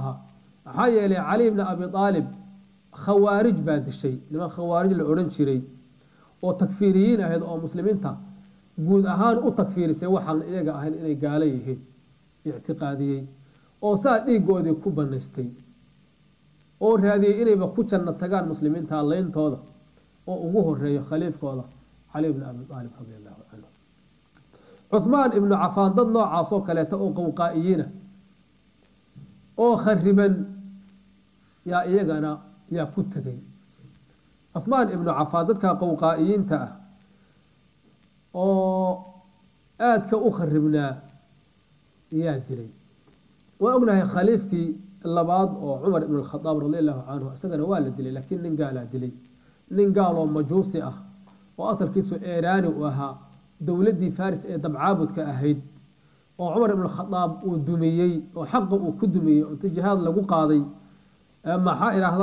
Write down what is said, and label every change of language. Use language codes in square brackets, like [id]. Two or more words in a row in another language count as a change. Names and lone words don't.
[so] ahaa waxa yeelay Ali ibn Abi Talib khawaarij baa dishay niman khawaarij la oran jiray oo takfiiriyiin ahayd oo muslimiinta guud ahaan u takfiirisay waxaan iyaga ahayn inay gaalo yihiin i'tiqaadiyay oo saa dhiigoodii ku banaystay oo raadiyay inayba ku janna tagaan muslimiinta leentooda oo ugu horeeyo khaliifkooda Ali ibn Abi Talib [ar] رضي الله عنه [so] Uthman ibn Affan dad noocaas oo kaleeto oo qowqaa'iyiina oo khariban yaa iyagana yaa ku tagay Uthman ibn Affan dadka qowqaa'iyiinta ah oo aadka u kharibnaa yaa dilay waa ognahay khaliifkii labaad oo Umar ibn al-Khattab [ar] رضي الله عنه [so] asagana waa la dilay laakiin nin gaal ah dilay nin gaal oo majuusi ah oo asalkiisu Iiraani u ahaa dawladii Faris ee dabcaabudka ahayd oo Umar ibn al-Khattab uu dumiyay oo xaq uu ku dumiyay oo jihaad lagu qaaday maxaa ilaahda